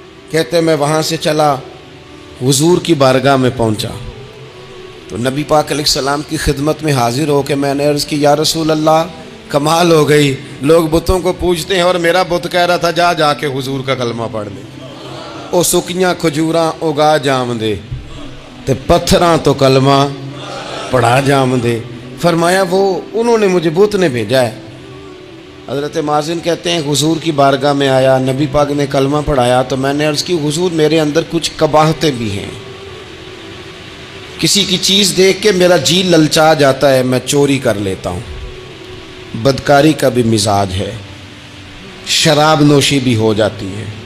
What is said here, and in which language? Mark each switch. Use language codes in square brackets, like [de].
[ur] کہتے ہیں میں وہاں سے چلا, حضور کی بارگاہ میں پہنچا تو نبی پاک علیہ السلام کی خدمت میں حاضر ہو کے میں نے عرض کی یا رسول اللہ کمال ہو گئی, لوگ بتوں کو پوجتے ہیں اور میرا بت کہہ رہا تھا جا کے حضور کا کلمہ پڑھ لے. [pa] او سکیاں کھجوراں اگا جام دے تے پتھراں تو کلمہ پڑھا جام دے. [ur] فرمایا وہ انہوں نے مجھے بت نے بھیجا ہے. حضرت مازن کہتے ہیں حضور کی بارگاہ میں آیا, نبی پاک نے کلمہ پڑھایا تو میں نے عرض کی حضور میرے اندر کچھ قباحتیں بھی ہیں, کسی کی چیز دیکھ کے میرا جی للچا جاتا ہے, میں چوری کر لیتا ہوں, بدکاری کا بھی مزاج ہے, شراب نوشی بھی ہو جاتی ہے.